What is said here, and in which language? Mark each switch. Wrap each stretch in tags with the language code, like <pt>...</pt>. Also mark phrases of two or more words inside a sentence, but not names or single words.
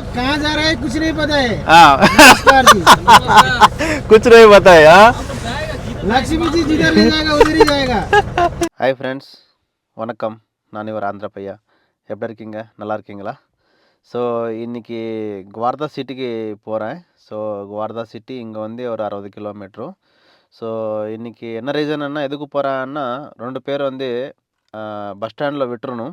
<hi>कहाँ जा रहे हैं कुछ नहीं पता है। हाँ नमस्कार जी। कुछ नहीं पता है हाँ लक्ष्मी जी जिधर ले जाएगा उधर ही जाएगा।</hi> <en>hi friends,</en> <ta>வணக்கம். நான் இவர் ஆந்திரா பையா. எப்படி இருக்கீங்க? நல்லா இருக்கீங்களா? ஸோ இன்றைக்கி குவார்தா சிட்டிக்கு போகிறேன். ஸோ குவார்தா சிட்டி இங்கே வந்து ஒரு 60 கிலோமீட்டரு. ஸோ இன்றைக்கி என்ன ரீசன்னா எதுக்கு போகிறேன்னா, 2 பேர் வந்து</ta> <en>bus standil</en> <ta>விட்டுறணும்.</ta>